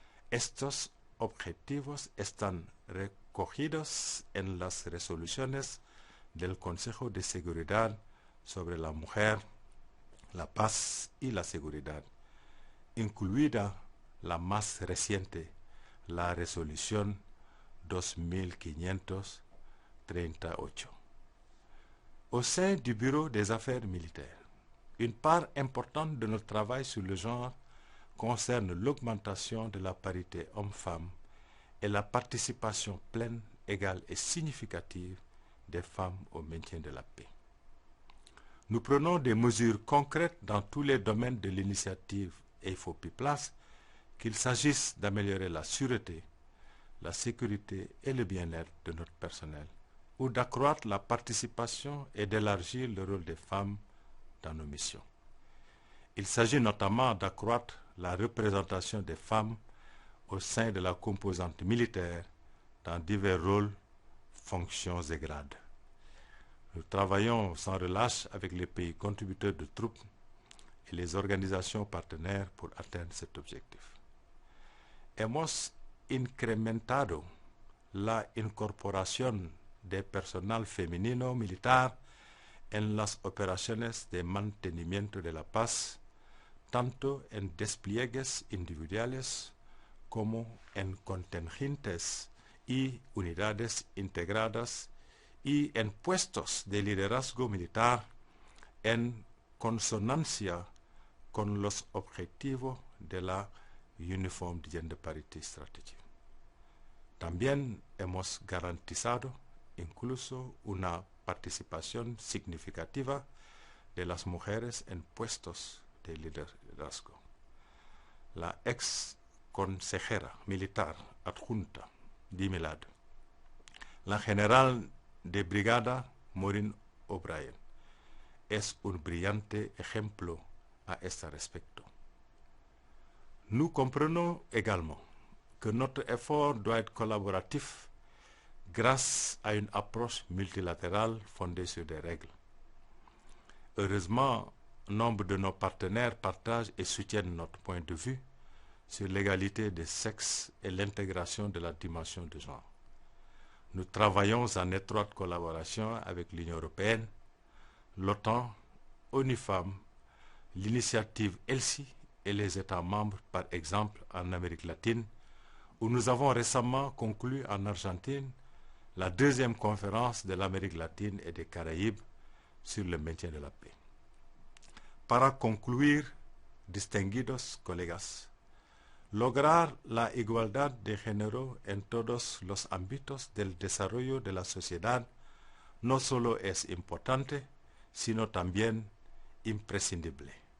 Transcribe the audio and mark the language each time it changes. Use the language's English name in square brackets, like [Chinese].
[Spanish] Estos objetivos están recogidos en las resoluciones del Consejo de Seguridad sobre la mujer, la paz y la seguridad, incluida la más reciente, la resolución 2538. [French] Au sein du Bureau des Affaires militaires, une part importante de notre travail sur le genre concerne l'augmentation de la parité homme-femme et la participation pleine, égale et significative des femmes au maintien de la paix. Nous prenons des mesures concrètes dans tous les domaines de l'initiative AFOP+, qu'il s'agisse d'améliorer la sûreté, la sécurité et le bien-être de notre personnel, ou d'accroître la participation et d'élargir le rôle des femmes dans nos missions. Il s'agit notamment d'accroître la représentation des femmes au sein de la composante militaire dans divers rôles, fonctions et grades. Nous travaillons sans relâche avec les pays contributeurs de troupes et les organisations partenaires pour atteindre cet objectif. [Spanish] Hemos incrementado la incorporación de personal femenino militar en las operaciones de mantenimiento de la paz, tanto en despliegues individuales como en contingentes y unidades integradas y en puestos de liderazgo militar en consonancia con los objetivos de la Uniform Gender Parity Strategy. También hemos garantizado incluso una participación significativa de las mujeres en puestos de liderazgo. La ex consejera militar adjunta d'IMELAD, la general de brigada Maureen O'Brien, es un brillante ejemplo à este respecto. [French] Nous comprenons également que notre effort doit être collaboratif grâce à une approche multilatérale fondée sur des règles. Heureusement, nombre de nos partenaires partagent et soutiennent notre point de vue sur l'égalité des sexes et l'intégration de la dimension de genre. Nous travaillons en étroite collaboration avec l'Union européenne, l'OTAN, ONU Femmes, l'initiative ELSI et les États membres, par exemple en Amérique latine, où nous avons récemment conclu en Argentine la deuxième conférence de l'Amérique latine et des Caraïbes sur le maintien de la paix. [Spanish] Para concluir, distinguidos colegas, lograr la igualdad de género en todos los ámbitos del desarrollo de la sociedad no solo es importante, sino también imprescindible.